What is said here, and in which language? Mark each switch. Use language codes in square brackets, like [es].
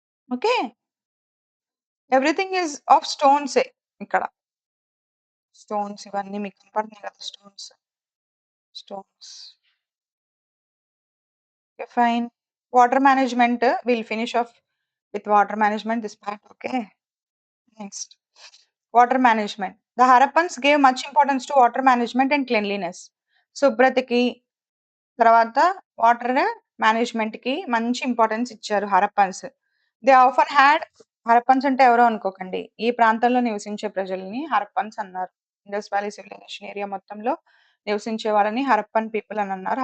[en] Okay. Everything is of స్టోన్సే ఇక్కడ. [te] Stones ఇవన్నీ మీకు కనపడుతున్నాయి కదా! [en] Stones. Stones. Okay. Fine. Water management will finish off with water management this part. Okay. Next. Water management. The Harappans gave much importance to water management and cleanliness. [te] శుభ్రతకి తర్వాత water మేనేజ్మెంట్‌కి మంచి importance ఇచ్చారు Harappans. [en] they often had [te] Harappans అంటే ఎవరో అనుకోకండి. ఈ ప్రాంతంలో నివసించే ప్రజలని హరప్పన్స్ అన్నారు. ఇండస్ వ్యాలీ సివిలైజేషన్ ఏరియా మొత్తంలో నివసించే వాళ్ళని హరప్పన్ పీపుల్ అని అన్నారు.